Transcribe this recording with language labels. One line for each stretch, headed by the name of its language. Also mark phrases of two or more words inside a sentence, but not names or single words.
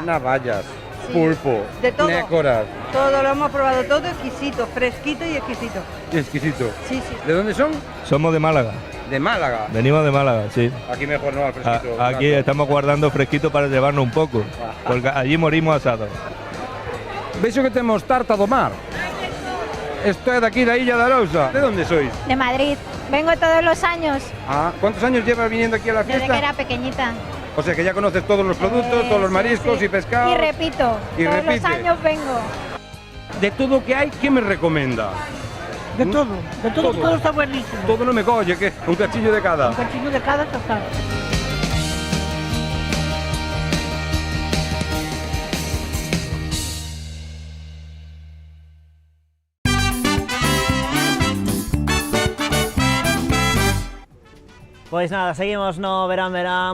Spanish: Navallas, pulpo, de todo. nécoras. Todo lo hemos probado, todo exquisito, fresquito y exquisito. Exquisito. Sí, sí. ¿De dónde son? Somos de Málaga. ¿De Málaga? Venimos de Málaga, sí. Aquí mejor no, al fresquito. Aquí estamos guardando fresquito para llevarnos un poco, porque allí morimos asados.
Galician: Vexo que temos tarta do mar. Esto é daqui da Illa de Arousa.
Spanish: ¿De dónde sois? De Madrid. Vengo todos los años. Ah, ¿cuántos años llevas viniendo aquí a la fiesta? Desde que era pequeñita. O sea que ya conoces todos los productos, todos los mariscos y pescados. Y repito, todos los años vengo. De todo que hay, ¿qué me recomienda? De todo está buenísimo. Todo no me colle, que un cachillo de cada. Un cachillo de cada total.
Galician: Pois nada, seguimos no Verán Verán.